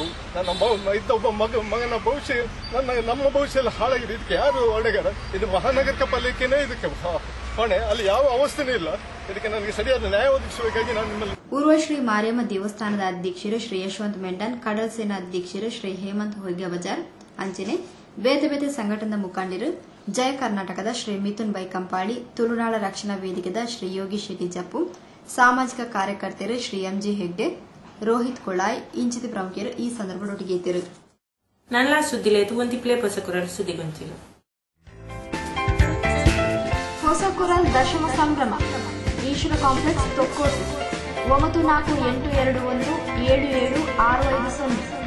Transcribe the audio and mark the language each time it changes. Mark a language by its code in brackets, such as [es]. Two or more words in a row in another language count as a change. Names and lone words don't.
[kn] ನನ್ನ ಇದ್ದ ಒಬ್ಬ ಮಗನ ಭವಿಷ್ಯ ನಮ್ಮ ಭವಿಷ್ಯ ಎಲ್ಲ ಹಾಳಾಗಿದೆ. ಇದಕ್ಕೆ ಯಾರು ಹೊಣೆಗಾರ? ಇದು ಮಹಾನಗರ ಪಾಲಿಕೆನೇ ಇದಕ್ಕೆ ಹೊಣೆ. ಅಲ್ಲಿ ಯಾವ ಅವಸ್ಥೆನೇ ಇಲ್ಲ. ಇದಕ್ಕೆ ನನಗೆ ಸರಿಯಾದ ನ್ಯಾಯ ಒದಗಿಸಬೇಕಾಗಿ ನಾನು ನಿಮ್ಮಲ್ಲಿ. [tcy] ಊರ್ವಶ್ರೀ ಮಾರಿಯಮ್ಮ ದೇವಸ್ಥಾನದ ಅಧ್ಯಕ್ಷರು ಶ್ರೀ ಯಶವಂತ್ ಮೆಂಡನ್, ಕಡಲ್ ಸೇನಾ ಅಧ್ಯಕ್ಷರು ಶ್ರೀ ಹೇಮಂತ್ ಹೊಯ್ಗೆ ಬಜಾರ್ ಅಂಚನೆ ಬೇತೆ ಬೇತೆ ಸಂಘಟನಾ ಮುಖಂಡರು ಜಯ ಕರ್ನಾಟಕದ ಶ್ರೀ ಮಿಥುನ್ ಬೈ ಕಂಪಾಳಿ, ತುಳುನಾಡ ರಕ್ಷಣಾ ವೇದಿಕೆದ ಶ್ರೀ ಯೋಗಿ ಶೆಟ್ಟಿ ಜಪ್ಪು, ಸಾಮಾಜಿಕ ಕಾರ್ಯಕರ್ತರು ಶ್ರೀ ಎಂಜಿ ಹೆಗ್ಡೆ, ರೋಹಿತ್ ಕೊಳಾಯ್ ಇಂಚಿತ ಪ್ರಮುಖರು ಈ ಸಂದರ್ಭದೊಟ್ಟಿಗೆ ಇದ್ದರು. ನಲ್ಲ ಸುದ್ದಿಲೇತು ಒಂದಿಪ್ಲೆ ಹೊಸಕುರಲ್ ಸುದ್ದಿಗೊಂಚಿಲು. ಹೊಸಕುರಲ್ ದಶಮ ಸಂಭ್ರಮ ಈಶ್ವರ ಕಾಂಪ್ಲೆಕ್ಸ್ ತೊಕ್ಕೋಟು 9482177650.